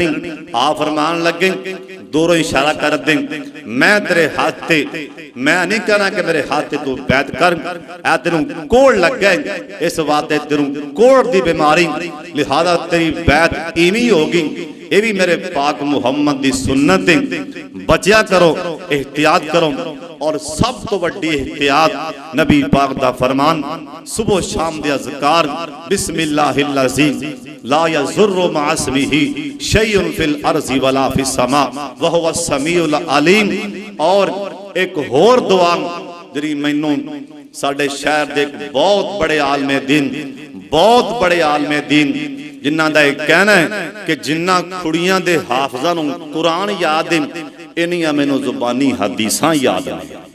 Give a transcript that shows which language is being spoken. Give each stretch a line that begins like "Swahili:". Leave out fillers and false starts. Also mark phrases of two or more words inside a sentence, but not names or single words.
Punjabi: آ فرمان لگے، دوروں اشارہ کر دے، میں تیرے ہتھ تے، میں نہیں کہنا کہ میرے ہتھ تے تو بیعت کر، اے تینوں کوڑھ لگ گئے، اس واسطے تینوں کوڑھ دی بیماری، لہٰذا تیری بیعت اویں ہوگی. یہ بھی میرے پاک محمد دی سنت ہے، بچیا کرو، احتیاط کرو. اور سب توں وڈی احتیاط نبی پاک دا فرمان، صبح شام دے اذکار,
Arabic: بسم الله الذي لا يضر مع اسمه شيء في الأرض ولا في السماء وهو السميع العليم.
Punjabi: اور اک ہور دعا جہڑی مینوں ساڈے شہر دے بہت بڑے عالم دین، بہت بڑے عالم دین جنہاں دا یہ کہنا ہے کہ جنا کڑیاں دے حافظاں نوں قرآن یاد ہے، انیاں مینوں زبانی حدیثاں یاد نہیں.